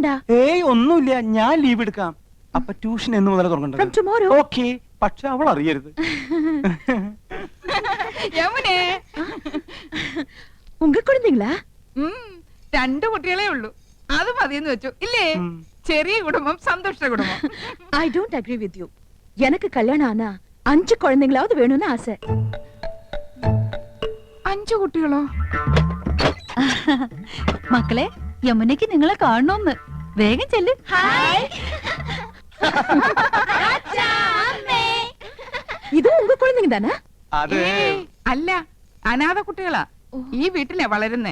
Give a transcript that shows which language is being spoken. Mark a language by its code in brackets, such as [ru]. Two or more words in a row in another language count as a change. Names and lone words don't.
[ml] ഏയ് ഒന്നുമില്ല, ഞാൻ ലീവ് എടുക്കാം. അപ്പൊ ട്യൂഷൻ എന്ന് മുതൽ [en] From [ml] തുടങ്ങണ്ടത്? [en] tomorrow. [ml] ഓക്കെ, പക്ഷെ അവൾ അറിയരുത്. യമുനേ, [ta] உங்க குழந்தைங்களா? [ml] 2 കുട്ടികളെ ഉള്ളൂ, അത് മതിയെന്ന് വെച്ചു ഇല്ലേ? ചെറിയ കുടുംബം, സന്തുഷ്ട കുടുംബം. [en] I don't agree with you. [ta] எனக்கு கல்யாணம் ஆனா 5 குழந்தைங்களாவது வேணும்னு ஆசை. [ml] 5 കുട്ടികളോ? മക്കളെ, യമുനയ്ക്ക് നിങ്ങളെ കാണണമെന്ന്. വേഗം ചെല്ല്. [ta] இது உங்க குழந்தைங்க தானே? [ml] അത് ഏയ്, അല്ല, അനാഥ കുട്ടികളാ. ഈ വീട്ടിലെ വളരുന്നേ.